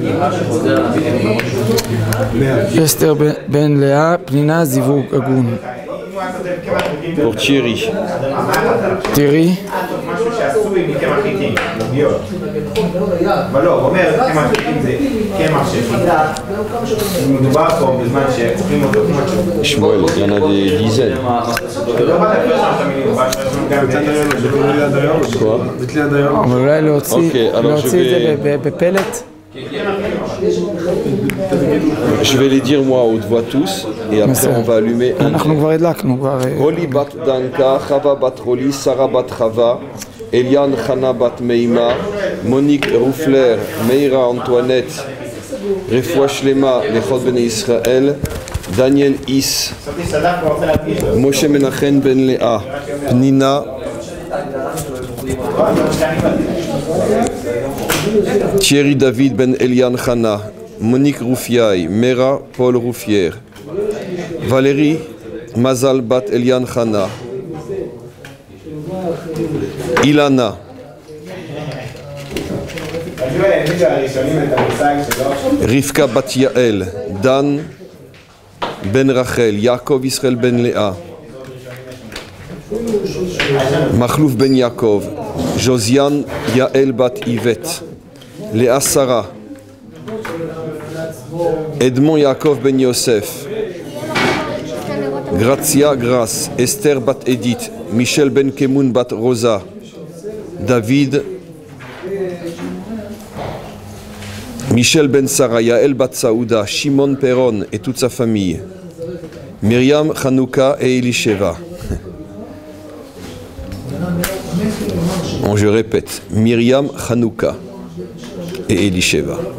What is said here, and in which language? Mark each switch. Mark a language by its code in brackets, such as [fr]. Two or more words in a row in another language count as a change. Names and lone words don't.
[he] אסתר בן לאה, פנינה זיווג הגון. [fr] Pour Thierry. [he] תראי. משהו שעשוי מקמח חיטים, עוגיות. אבל לא, הוא אומר, קמח חיטים זה קמח של חיטה. מדובר פה בזמן שאוכלים אותו כמו שהוא. Shmuel, [fr] il y en a des dizaines. [he] לא בא להפר שם את המילים, הוא בא להפר שם גם [fr] Quoi? [he] אבל אולי להוציא [fr] alors [he] את זה בפלט. [fr] Je vais les dire moi à haute voix tous et après on va allumer un. [he] אנחנו כבר הדלקנו. [fr] Roli bat Danka, Chava bat Roli, Sarah bat Chava, Eliane Chana bat Meima, Monique Roufler, Meira Antoinette, [he] רפואה שלמה, [fr] Lechot ben Israël, Daniel Is, Moshe Menachem ben Léa, Nina, Thierry David ben Eliane Chana, Monique Roufiaï, Mera Paul Roufière, Valérie Mazal bat Elian Chana, Ilana, Rivka bat Yael, Dan ben Rachel, Yaakov Israël ben Léa, Machlouf ben Yaakov, Josiane Yael bat Yvette, Léa Sarah, Edmond Yaakov ben Yosef, Grazia Grace, Esther bat Edith, Michel ben Kemoun bat Rosa, David, Michel ben Sarah, Yael bat Saouda, Shimon Peron et toute sa famille, Myriam, Hanouka et Elisheva. Bon, je répète, Myriam, Hanouka et Elisheva.